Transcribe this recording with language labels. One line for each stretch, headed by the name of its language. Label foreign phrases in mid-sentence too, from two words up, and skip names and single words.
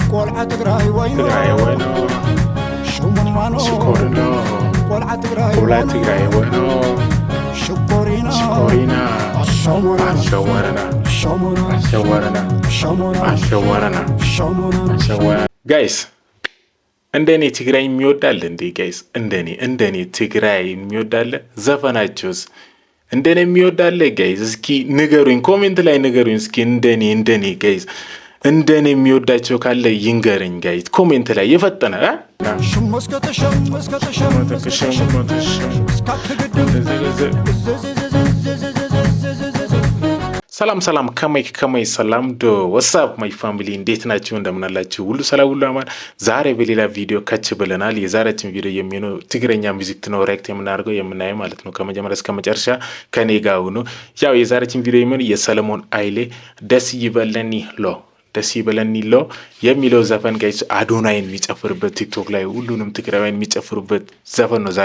Tigrinya: ቆልዓ ትግራይ ወይኖ ሽሙን ማኖ ሽኮርኖ ቆልዓ ትግራይ ወይኖ ሽኮሪና
Amharic: አሸወረና ጋይስ እንደኔ ትግራይ የሚወዳል እንዴ? ጋይስ እንደኔ ትግራይ የሚወዳል? ዘፈናቸውስ እንደኔ የሚወዳል? ጋይስ እስኪ ንገሩኝ፣ ኮሜንት ላይ ንገሩኝ እስኪ እንደኔ ጋይስ እንደኔ የሚወዳቸው ካለ ይንገረኝ ጋይስ ኮሜንት ላይ የፈጠነ
Tigrinya: ሰላም ከማይ ሰላም ዶ
English: wassup my family
Amharic: እንዴት ናችሁ? እንደምናላችሁ ሁሉ ሰላም ሁሉ አማን። ዛሬ በሌላ ቪዲዮ ከች ብለናል። የዛሬችን ቪዲዮ የሚሆነው ትግረኛ ሙዚክ ነው ሪአክት የምናደርገው የምናየው ማለት ነው። ከመጀመሪያ እስከ መጨረሻ ከኔ ጋር ሁኑ። ያው የዛሬችን ቪዲዮ የሚሆነው የሰለሞን ኃይሌ ደስ ይበለኒ ሎ የሚለው ዘፈን ጋይስ አዶናይን የሚጨፍርበት ቲክቶክ ላይ ሁሉንም ትግራዋይን የሚጨፍሩበት ዘፈን ነው